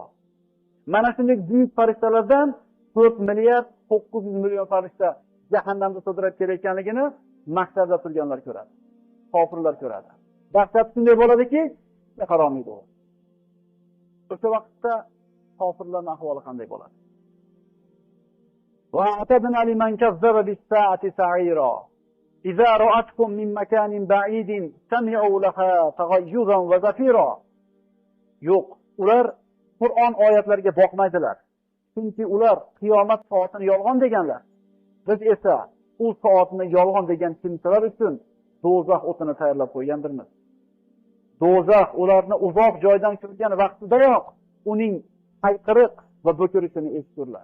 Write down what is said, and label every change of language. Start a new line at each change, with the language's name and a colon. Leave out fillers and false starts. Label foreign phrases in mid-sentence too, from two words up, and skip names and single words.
Uzbek: Mana shunday buyuk farishtalardan 4 milliard 900 million farishta jahannamda sudrab kelayotganligini mahsharda turganlar ko'radi. Kofirlar ko'radi. Dahshat shunday bo'ladiki, qarolmaydi u. O'sha vaqtda kofirlarning ahvoli qanday bo'ladi?
Arabic: وأعتدنا لمن كذب بالساعة سعيرا. إذا رأتكم من مكان بعيد سمعوا لها تغيظا وزفيرا.
Uzbek: Yo'q, ular Qur'on oyatlariga boqmaydilar. Chunki ular qiyomat soatini yolg'on deganlar. Biz esa u soatni yolg'on degan kimsalar uchun do'zax o'tini tayyorlab qo'ygandirmiz. Do'zax ularni uzoq joydan ko'rgan vaqtidayoq uning hayqiriq va bo'kirishini eshitdilar.